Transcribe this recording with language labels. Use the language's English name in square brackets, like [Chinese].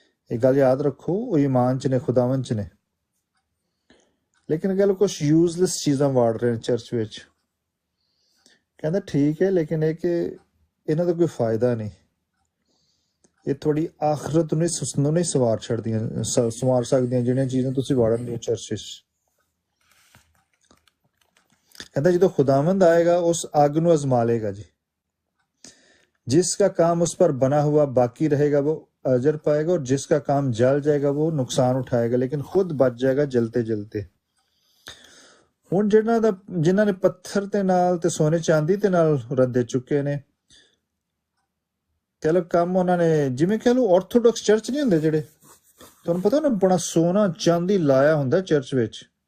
[Punjabi] ਇਹ ਗੱਲ ਯਾਦ ਰੱਖੋ, ਉਹ ਈਮਾਨ ਚ ਨੇ, ਖੁਦਾਵੰਦ ਚ ਨੇ, ਲੇਕਿਨ ਗੱਲ ਕੁਛ ਯੂਜ਼ਲੈਸ ਚੀਜ਼ਾਂ ਵਾੜ ਰਹੇ ਨੇ ਚਰਚ ਵਿੱਚ। ਕਹਿੰਦਾ ਠੀਕ ਹੈ, ਲੇਕਿਨ ਇਹ ਕਿ ਇਹਨਾਂ ਦਾ ਕੋਈ ਫਾਇਦਾ ਨਹੀਂ, ਇਹ ਤੁਹਾਡੀ ਆਖਰਤ ਨੂੰ ਨਹੀਂ ਸਵਾਰ ਸਕਦੀਆਂ ਜਿਹੜੀਆਂ ਚੀਜ਼ਾਂ ਤੁਸੀਂ ਵਾੜਨ ਦੀਆਂ ਚਰਚ ਵਿੱਚ। ਕਹਿੰਦਾ ਜਦੋਂ [Hindi] खुदावंद आएगा उस आग ਨੂੰ आजमा लेगा जी, जिसका काम उस पर बना हुआ बाकी रहेगा वो अजर पाएगा, और जिसका काम जल जाएगा वो नुकसान उठाएगा लेकिन खुद बच जाएगा जलते जलते। [Punjabi] ਹੁਣ ਜਿਨ੍ਹਾਂ ਨੇ ਪੱਥਰ ਤੇ ਨਾਲ ਤੇ ਸੋਨੇ ਚਾਂਦੀ ਤੇ ਨਾਲ ਰੱਦੇ ਚੁੱਕੇ ਨੇ, ਕਹਿ ਲਓ ਕੰਮ ਉਹਨਾਂ ਨੇ, ਜਿਵੇਂ ਕਹਿ ਲਓ ਆਰਥੋਡਾਕਸ ਚਰਚ ਨਹੀਂ ਹੁੰਦੇ ਜਿਹੜੇ, ਤੁਹਾਨੂੰ ਪਤਾ ਨਾ ਬੜਾ ਸੋਨਾ ਚਾਂਦੀ ਲਾਇਆ ਹੁੰਦਾ ਚਰਚ ਵਿੱਚ।